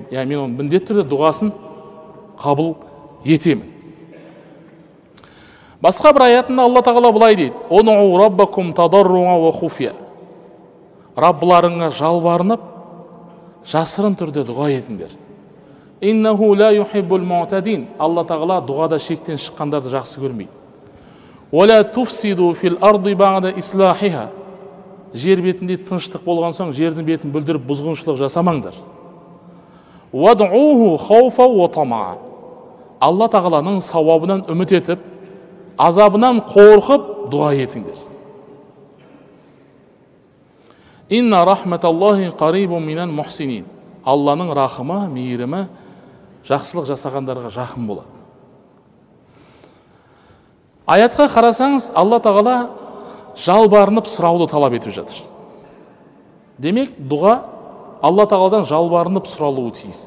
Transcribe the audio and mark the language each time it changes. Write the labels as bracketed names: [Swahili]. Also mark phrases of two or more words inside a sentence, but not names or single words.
[Kazakh] Мен оның міндетті түрде дұғасын қабыл етемін. Басқа бір аятында Алла тағала былай дейді: [Arabic] "ادعوا ربكم تضرعا وخفية." [Kazakh] Раббыларыңа жалбарынып, жасырын түрде дұға етіңдер. [Arabic] "إنه لا يحب المعتدين." [Kazakh] Алла тағала дұғада шектен шыққандарды жақсы көрмейді. [Arabic] "ولا تفسدوا في الأرض بعد إصلاحها." [Kazakh] Жер бетінде тыныштық болған соң жердің бетін бүлдіріп бұзғыншылық жасамаңдар. [Arabic] "وادعوه خوفا وطمعا." [Kazakh] Алла тағаланың сауабынан үміт етіп, азабынан қорқып дұға етіңдер. [Arabic] "إن رحمت الله قريب من المحسنين." [Kazakh] Алланың рахымы, мейірімі жақсылық жасағандарға жақын болады. Аятқа қарасаңыз, Алла тағала жалбарынып сұрауды талап етіп жатыр. Демек, дұға Алла тағаладан жалбарынып сұралуы тиіс.